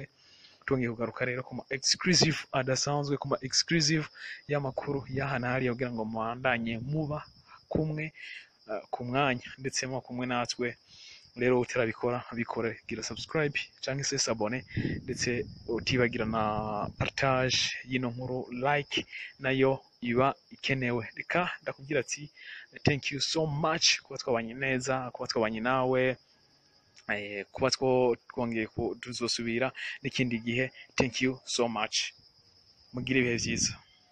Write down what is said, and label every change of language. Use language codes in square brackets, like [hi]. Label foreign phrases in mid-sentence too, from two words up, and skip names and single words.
[rn] Twongeye kugaruka rero kuma exclusive adasanzwe, kuma exclusive y'amakuru y'ahanari kugira ngo mwandanye muba kumwe ku mwanya ndetse mo kumwe natwe. Rero utarabikora bikore, gira subscribe cyangwa se sabone, ndetse utibagira na partage y'ino nkuru, like nayo iba ikenewe. Reka ndakubwira ati [en] thank you so much [rn] kuba twabanye neza, kuba twabanye nawe, kuba twongeye tuzosubira n'ikindi gihe. [en] Thank you so much, [rn] mugire ibihe vyiza.